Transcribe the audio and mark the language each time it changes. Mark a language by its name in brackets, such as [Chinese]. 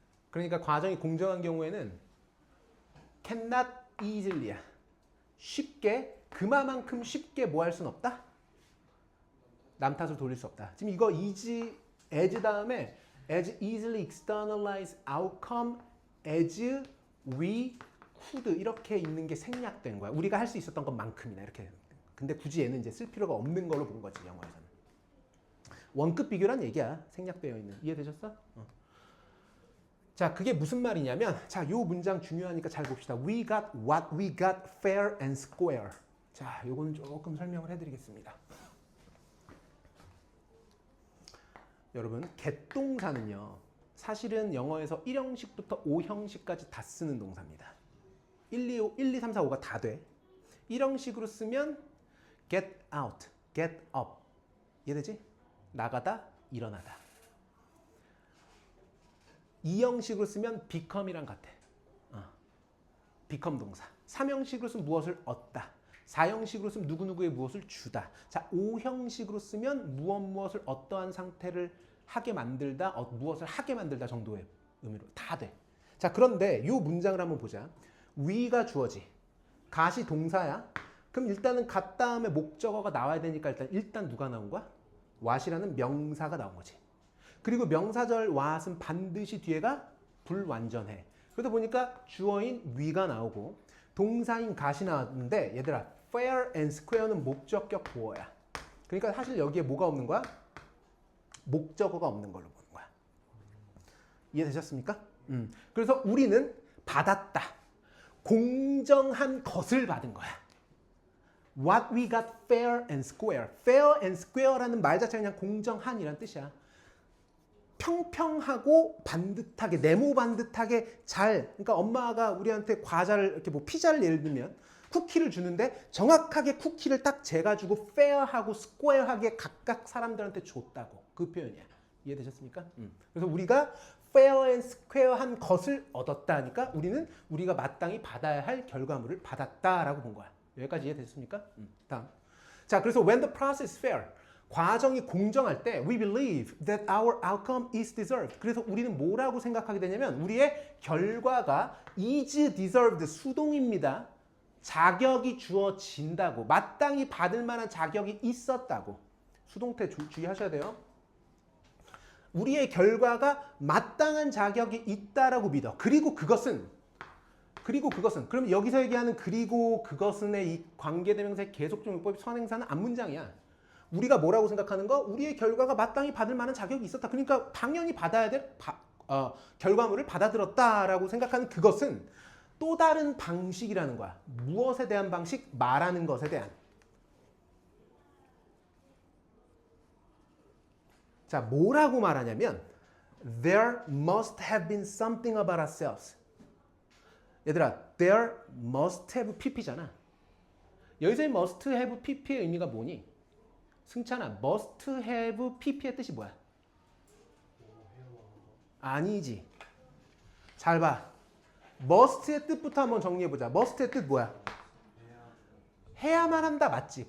[Korean] 그러니까 과정이 공정한 경우에는 cannot easily 야. 쉽게, 그만큼 쉽게 뭐 할 수는 없다? 남 탓을 돌릴 수 없다. 지금 이거 easy, as 다음에 [English] as easily externalize outcome as we could [Korean] 이렇게 있는 게 생략된 거야. 우리가 할 수 있었던 것만큼이나 이렇게. 근데 굳이 얘는 이제 쓸 필요가 없는 걸로 본 거지, 영어에서는. 원급 비교란 얘기야. 생략되어 있는. 이해되셨어? 자, 그게 무슨 말이냐면, 자, 요 문장 중요하니까 잘 봅시다. [English] We got what we got fair and square. [Korean] 자, 요거는 조금 설명을 해드리겠습니다. 여러분, get 동사는요, 사실은 영어에서 1형식부터 5형식까지 다 쓰는 동사입니다. 1, 2, 3, 4, 5가 다 돼. 1형식으로 쓰면 get out, get up. 이해되지? 나가다, 일어나다. 2형식으로 쓰면 become이랑 같아. become 동사. 3형식으로 쓰면 무엇을 얻다. 4형식으로 쓰면 누구누구의 무엇을 주다. 자, 5형식으로 쓰면 무엇을 어떠한 상태를 하게 만들다, 무엇을 하게 만들다 정도의 의미로 다 돼. 자, 그런데 이 문장을 한번 보자. we가 주어지. got이 동사야. 그럼 일단은 got 다음에 목적어가 나와야 되니까 일단 누가 나온 거야? what이라는 명사가 나온 거지. 그리고 명사절 what은 반드시 뒤에가 불완전해. 그러다 보니까 주어인 we가 나오고 동사인 got이 나왔는데 얘들아 fair and square는 목적격 보어야. 그러니까 사실 여기에 뭐가 없는 거야? 목적어가 없는 걸로 보는 거야. 이해되셨습니까? 그래서 우리는 받았다. 공정한 것을 받은 거야. [English] What we got fair and square. [Korean] fair and square라는 말 자체가 그냥 공정한이란 뜻이야. 평평하고 반듯하게, 네모 반듯하게 잘. 그러니까 엄마가 우리한테 과자를 이렇게 뭐 피자를 예를 들면 쿠키를 주는데 정확하게 쿠키를 딱 재가지고 fair하고 square하게 각각 사람들한테 줬다고. 그 표현이야. 이해되셨습니까? 그래서 우리가 fair and square한 것을 얻었다 하니까 우리는 우리가 마땅히 받아야 할 결과물을 받았다라고 본 거야. 여기까지 이해됐습니까? 다음. [English] 자, 그래서 when the process is fair, [Korean] 과정이 공정할 때 [English] we believe that our outcome is deserved. [Korean] 그래서 우리는 뭐라고 생각하게 되냐면 우리의 결과가 is deserved, 수동입니다. 자격이 주어진다고, 마땅히 받을 만한 자격이 있었다고. 수동태 주의하셔야 돼요. 우리의 결과가 마땅한 자격이 있다라고 믿어. 그리고 그것은 그럼 여기서 얘기하는 그리고 그것은의 이 관계대명사의 계속적용법의 선행사는 앞문장이야. 우리가 뭐라고 생각하는 거? 우리의 결과가 마땅히 받을 만한 자격이 있었다. 그러니까 당연히 받아야 될 결과물을 받아들였다라고 생각하는 그것은 또 다른 방식이라는 거야. 무엇에 대한 방식? 말하는 것에 대한. 자, 뭐라고 말하냐면 [English] There must have been something about ourselves. [Korean] 얘들아, [English] there must have pp [Korean] 잖아. 여기서의 must have pp의 의미가 뭐니? 승찬아, must have pp의 뜻이 뭐야? 아니지. 잘 봐. must의 뜻부터 한번 정리해보자. must의 뜻 뭐야? 해야만 한다 맞지?